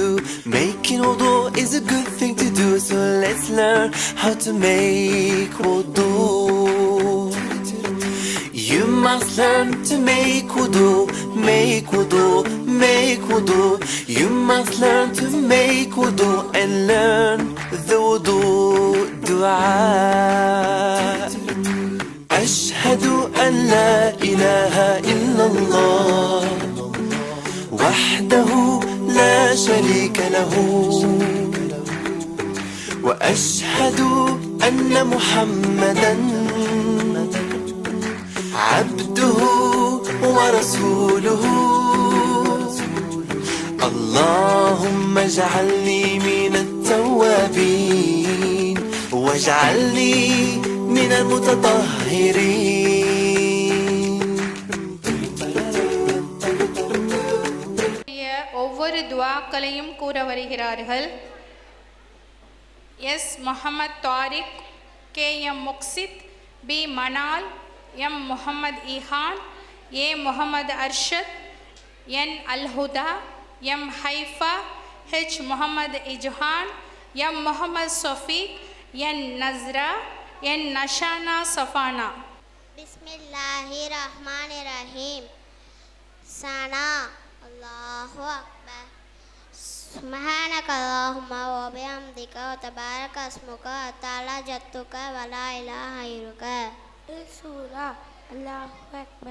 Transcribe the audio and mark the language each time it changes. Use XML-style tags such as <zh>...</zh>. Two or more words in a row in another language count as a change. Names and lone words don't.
<en>Making wudu is a good thing to do, so let's learn how to make wudu. You must learn to make wudu, make wudu, make wudu. You must learn to make wudu and learn the wudu dua.</en> <ar>أشهد أن لا إله إلا الله وحده لا شريك له وأشهد أن محمدا عبده ورسوله اللهم اجعلني من التوابين واجعلني من المتطهرين.</ar> <ta>ஒவ்வொரு துஆக்களையும் கூற வருகிறார்கள். எஸ் முஹம்மத் தாரிக், கே எம் முக்சித், பி மனால், எம் முஹம்மத் இஹான், ஏ முஹம்மத் அர்ஷத், என் அல்ஹுதா, எம் ஹைஃபா, ஹெச் முஹம்மத் இஜ்ஹான், எம் முஹம்மத் சஃபீக், என் நஸ்ரா, என் நஷானா சஃபானா.</ta> <ar>Bismillahirrahmanirrahim. ثناء الله أكبر. سبحانك اللهم وبحمدك وتبارك اسمك وتعالى جدك ولا إله غيرك. سورة الله أكبر.</ar>